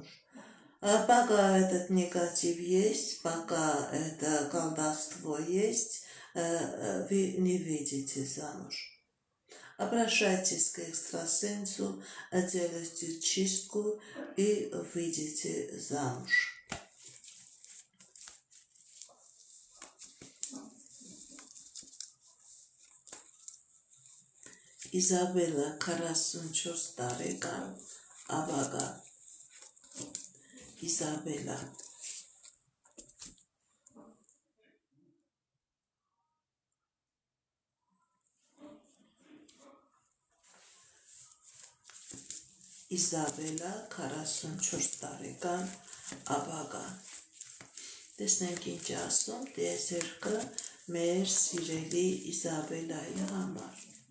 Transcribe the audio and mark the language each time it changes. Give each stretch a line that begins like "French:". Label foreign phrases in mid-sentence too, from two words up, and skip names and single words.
Russian: Пока этот негатив есть, пока это колдовство есть, вы не выйдете замуж. Обращайтесь к экстрасенсу, делайте чистку и выйдете замуж.
Armenian: Իզաբելա 44 տարեկան ավագա Իզաբելա Իզաբելա 44 տարեկան ավագա Տեսնենք ինչ ասում տիեզերքը մեր սիրելի Իզաբելայի համար